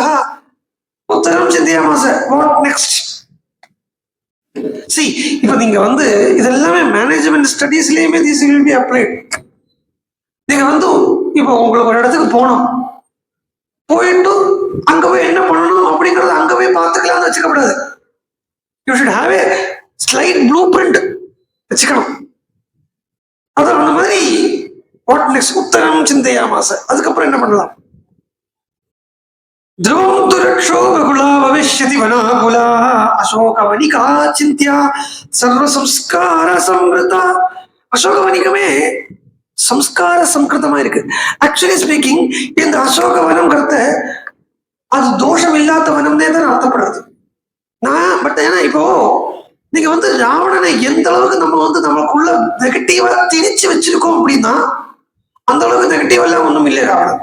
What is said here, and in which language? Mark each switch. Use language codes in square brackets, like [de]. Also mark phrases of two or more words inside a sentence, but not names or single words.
[sa] उत्तरं चिन्तयामास. [en] What next? [ta] சி, இப்ப நீங்க இதெல்லாமே [en] management studiesலயுமே this will be applied. [ta] நீங்க இப்போ உங்களுக்கு ஒரு இடத்துக்கு போனோம், போயிட்டு அங்க போய் என்ன பண்ணணும் அப்படிங்கறத அங்க போய் பார்த்துக்கலாம்னு வச்சுக்கப்படாது. [en] You should have a slight blue print வச்சுக்கணும். [ta] அது அந்த மாதிரி [en] what next [sa] उत्तरं चिन्तयामास. [ta] அதுக்கப்புறம் என்ன பண்ணலாம்? [sa] ध्रुवं तु रक्षो बहुला भविष्यति वनाकुला अशोकवनिका चिंत्या सर्वसंस्कार संवृता. [ta] அசோகவனிகமே சம்ஸ்கார சம்கிருதமா இருக்கு. [en] actually speaking [ta] இந்த அசோகவனம்ங்கிறத அது தோஷம் இல்லாத வனம்னே தான் அர்த்தப்படுறது. பட் ஏன்னா இப்போ நீங்க ராவணனை எந்த அளவுக்கு நம்ம நமக்குள்ள நெகட்டிவா திணிச்சு வச்சிருக்கோம் அப்படின்னா அந்த அளவுக்கு நெகட்டிவ் எல்லாம் ஒண்ணும் இல்லை ராவணன்.